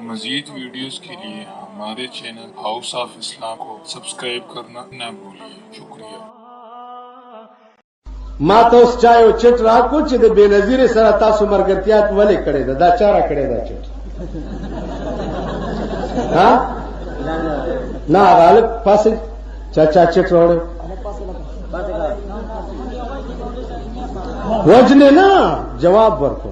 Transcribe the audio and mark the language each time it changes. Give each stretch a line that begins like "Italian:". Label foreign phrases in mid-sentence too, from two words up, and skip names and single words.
Urdu: مزید ویڈیوز کے لیے ہمارے چینل ہاؤس آف اسلام کو سبسکرائب کرنا نہ بھولیے. شکریہ.
Pashto: ما ته اوس چا یو چټ راکو چې د بې نظیرې سره تاسو ملګرتیا ولې کړې ده؟ دا چا را کړې ده چټ؟ نه غالب پاسې چا چټ راوړی وجنې نه جواب ورکړو.